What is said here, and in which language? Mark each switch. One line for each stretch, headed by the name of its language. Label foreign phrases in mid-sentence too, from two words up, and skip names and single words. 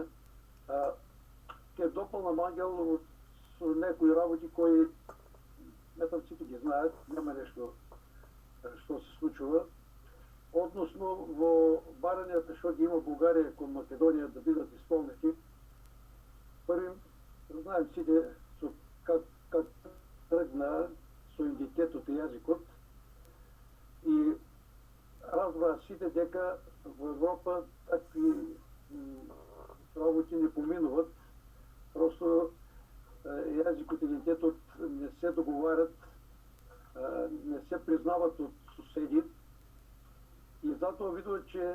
Bulgarian: Ке допълнам Ангел от някои работи, кои смятам всички ги знаят, няма нещо, що се случва.
Macedonian: Относно во баранията, що ги има България кон Македония да бидат изпълнети, първим,
Bulgarian: знаем всички как тръгна
Macedonian: со идентитетот и јазикот и разбра сите дека во Европа такви работи не поминуват. Просто јазикот и идентитетот не се договарят,
Bulgarian: не се признават от соседи
Macedonian: и затоа видува, че